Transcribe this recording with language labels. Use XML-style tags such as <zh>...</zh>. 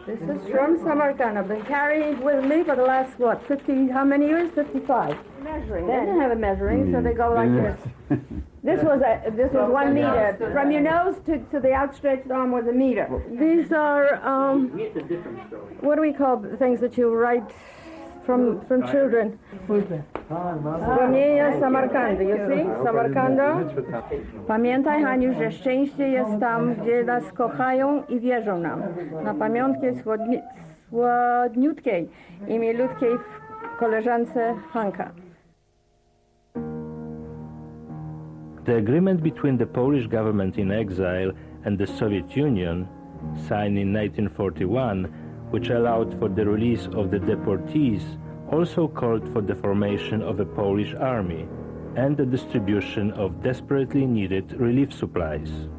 <en>This is from Samarkand. I've been carrying it with me for the last, 50, how many years? 55. Measuring. They didn't have a measuring, so they go like this. This was 1 meter. From your nose to the outstretched arm was a meter. These are, what do we call things that you write from children?</en> <pl>Wspomnienia Samarkandy,</pl> <en>you see?</en> <pl>Samarkanda. Pamiętaj, Haniu, że szczęście jest tam, gdzie nas kochają i wierzą nam. Na pamiątkę słodniutkiej i milutkiej koleżance Hanka.</pl> <en>The agreement between the Polish government in exile and the Soviet Union, signed in 1941, which allowed for the release of the deportees, also called for the formation of a Polish army and the distribution of desperately needed relief supplies.</en>